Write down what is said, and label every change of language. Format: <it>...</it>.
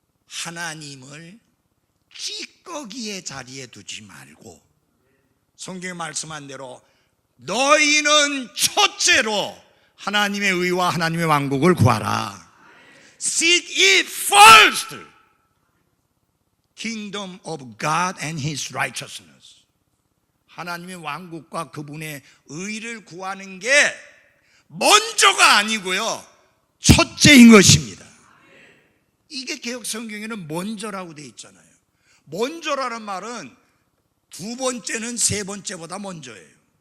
<ko>하나님을 찌꺼기의 자리에 두지 말고 성경에 말씀한 대로 너희는 첫째로 하나님의 의와 하나님의 왕국을 구하라.</ko> <en>Seek ye first kingdom of God and His righteousness.</en> <ko>하나님의 왕국과 그분의 의를 구하는 게 먼저가 아니고요, 첫째인 것입니다. 이게 개역 성경에는 먼저라고 되어 있잖아요. 먼저라는 말은 두 번째는 세 번째보다 먼저예요.</ko>